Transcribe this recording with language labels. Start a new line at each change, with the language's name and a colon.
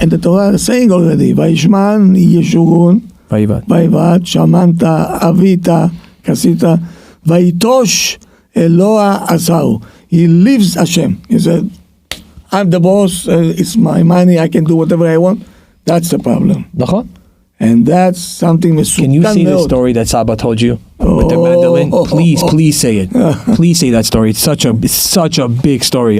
English: And the Torah is saying already,
Hebrew: וישמן ישורון, ויבעט. ויבעט, שמנת, אבית, כסית, ויטוש אלוה עשהו.
English: He lives Hashem. He said, I'm the boss, it's my money, I can do whatever I want. That's the problem.
Hebrew: נכון?
English: And that's something
Hebrew: מסוכן
English: Can you say the
Hebrew: מאוד.
English: story that Saba told you with the mandolin? Please say it. Please say that story. It's such a big story.